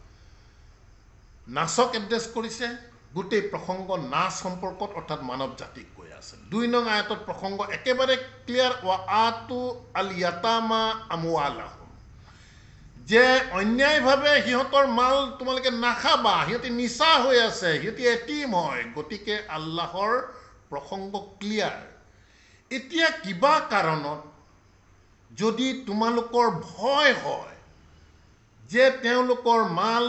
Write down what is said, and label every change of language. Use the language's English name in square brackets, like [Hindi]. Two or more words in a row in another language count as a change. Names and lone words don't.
[Assamese] নাচক এড্ৰেছ কৰিছে গোটেই প্ৰসংগ নাচ সম্পৰ্কত অৰ্থাৎ মানৱ জাতিক কৈ আছে 2 নং আয়াতত প্ৰসংগ একেবাৰে ক্লিয়াৰ [Arabic] وآتوا اليتامى أموالهم [Assamese] যে অন্যায়ভাৱে সিহঁতৰ মাল তোমালোকে নাখাবা সিহঁতি নিচা হৈ আছে সিহঁতি এটিম হয় গতিকে আল্লাহৰ প্ৰসংগ ক্লিয়াৰ এতিয়া কিবা কাৰণত যদি তোমালোকৰ ভয় হয় যে তেওঁলোকৰ মাল